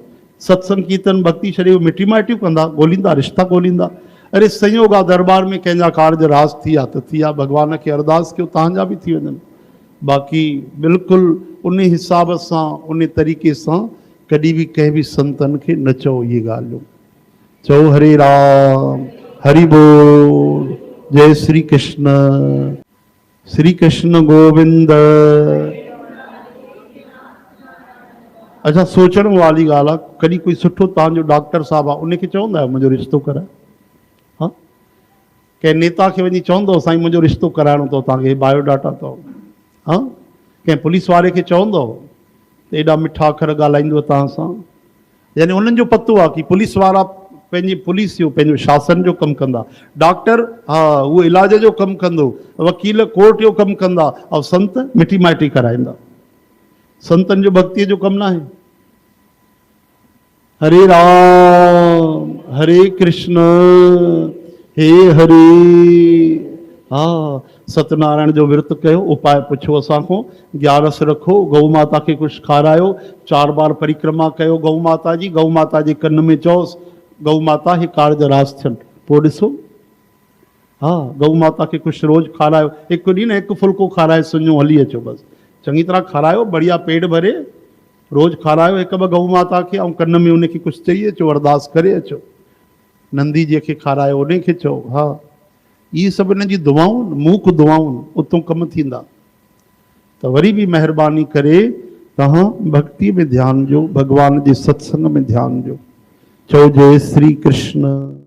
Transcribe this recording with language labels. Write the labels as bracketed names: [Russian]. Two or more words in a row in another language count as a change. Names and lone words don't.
[Sindhi] सत्संग कीर्तन भक्ति छॾे मिटी माइटियूं कंदा, ॻोल्हींदा, रिश्ता ॻोल्हींदा। अरे संयोग आहे, दरबार में कंहिंजा कार्ज रास थी आहे त थी आहे, भॻवान खे अरदास कयो तव्हांजा बि थी वञनि। बाक़ी बिल्कुलु उन हिसाब सां, उन तरीक़े सां कॾहिं बि कंहिं बि संतनि खे न चओ इहे ॻाल्हियूं। चओ हरे राम हरि बोल, जय श्री कृष्ण, श्री कृष्ण गोविंद। अच्छा, सोचण वारी ॻाल्हि आहे, कॾहिं कोई सुठो तव्हांजो डॉक्टर साहिबु आहे, उनखे चवंदा आहियो मुंहिंजो रिश्तो कराए? हा, कंहिं नेता खे वञी चवंदो साईं मुंहिंजो रिश्तो कराइणो अथव, तव्हांखे बायोडाटा अथव? हा, कंहिं पुलिस वारे खे चवंदो त एॾा मिठा अखर ॻाल्हाईंदो तव्हां सां? यानी उन्हनि जो पतो आहे कि पुलिस वारा पंहिंजी पुलिस जो, पंहिंजो शासन जो कमु कंदा। डॉक्टर, हा, उहो इलाज जो कमु कंदो, वकील कोर्ट जो कमु कंदा, ऐं संत मिटी माइटी कराईंदा। संतनि जो भक्तीअ जो कमु न आहे। हरे राम हरे कृष्ण हे हरे। हा, सत्यनारायण जो विर्त कयो, उपाय पुछो असांखों, 11 रखो, गौ माता खे कुझु खारायो, 4 बार परिक्रमा कयो गौ माता जी, गौ माता जे कन में चओसि गौ माता हे कार्ज रास थियनि। पोइ ॾिसो, हा, गौ माता खे कुझु रोज़ु खारायो, हिकु ॾींहुं न हिकु फुल्को खाराए सुञो हली अचो, बसि चङी तरह खारायो, बढ़िया पेट भरे रोज़ खारायो 1-2 गौ माता खे, ऐं कन में उनखे कुझु चई अचो, अरदास करे अचो। नंदी जंहिंखे खारायो उनखे चओ। हा, इहे सभु हिन जी दुआऊं, मूक दुआऊं, उतां कमु थींदा। त वरी बि महिरबानी करे तव्हां भक्ति में ध्यानु ॾियो, भॻवान जे सत्संग में ध्यानु ॾियो। चओ जय श्री कृष्ण।